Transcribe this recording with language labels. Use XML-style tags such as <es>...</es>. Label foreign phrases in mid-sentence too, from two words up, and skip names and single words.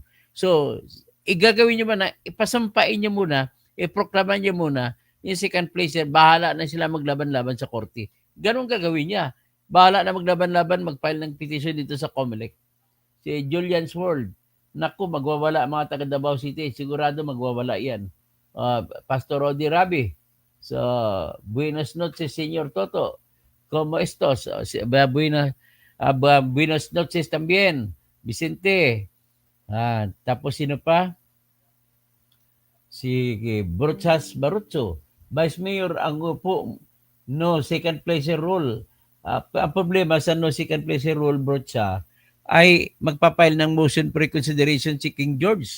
<tl>So igagawin niyo muna, ipasampain niyo muna, iproklama niyo muna yung</tl> <en>second placer,</en> <tl>bahala na sila maglaban-laban sa korte. Ganon gagawin niya. Bahala na maglaban-laban, mag-file ng petition dito sa COMELEC. Si Julian's World, naku, magwawala ang mga taga Davao City. Sigurado magwawala yan. Pastor Rodi Rabi, so,</tl> <es>buenas noches, Señor Toto. ¿Cómo estos? Buenas noches también, Vicente.</es> <tl>Tapos sino pa? Si Bruchas Barutso. Vice Mayor, ang upo,</tl> <en>no second placer rule.</en> <tl>Ang problema sa</tl> <en>no second placer rule,</en> <tl>Brucha, ay magpapile ng</tl> <en>motion for reconsideration</en> <tl>si King George.</tl>